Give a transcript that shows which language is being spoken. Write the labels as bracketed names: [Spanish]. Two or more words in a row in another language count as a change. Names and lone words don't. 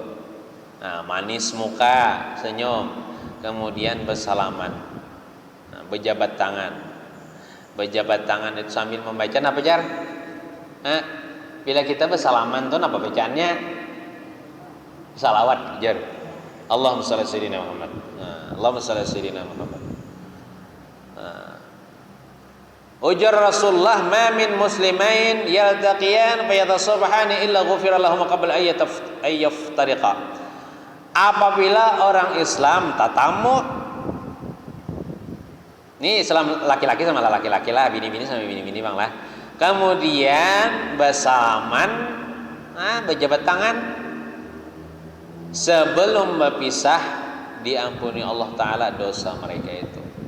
[Banjar] Nah, manis muka, senyum, kemudian bersalaman, berjabat tangan. Berjabat tangan itu sambil membaca apa jar? Bila kita bersalaman tuh apa bacaannya? Salawat jar. [Arabic] اللهم صل على سيدنا محمد. اللهم صل على سيدنا محمد. [Banjar] Ujar Rasulullah, [Arabic] ما من مسلمين يلتقيان فيتصافحان إلا غفر لهم قبل أن يفترقا. [Banjar] Apabila orang Islam tatamu, ini Islam laki-laki sama laki-laki lah, bini-bini sama bini-bini bang lah, kemudian bersalaman, berjabat tangan, sebelum berpisah diampuni Allah Ta'ala dosa mereka itu.